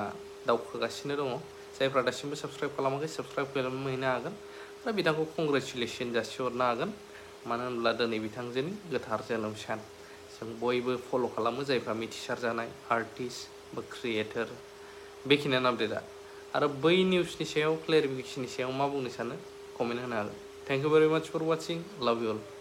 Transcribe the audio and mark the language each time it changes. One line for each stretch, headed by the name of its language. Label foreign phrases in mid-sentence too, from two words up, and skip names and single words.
Bodo: दावखोगासिनो दङ जायफ्रा दासिमबो साबस्क्राइब खालामाखै साबस्क्राइब खालामहैनो हागोन आरो बिथांखौ कंग्रेचुलेसन जासिहरनो हागोन मानो होनब्ला दिनै बिथांजोनि गोथार जोनोम सान जों बयबो फल' खालामो जायफ्रा मिथिसार जानाय आर्टिस्ट बा क्रिएटर बेखिनियानो आपडेटआ आरो बै निउसनि सायाव क्लेरिफिकेशननि सायाव मा बुंनो सानो कमेन्ट होनो हागोन
English: thank you very much for watching love you all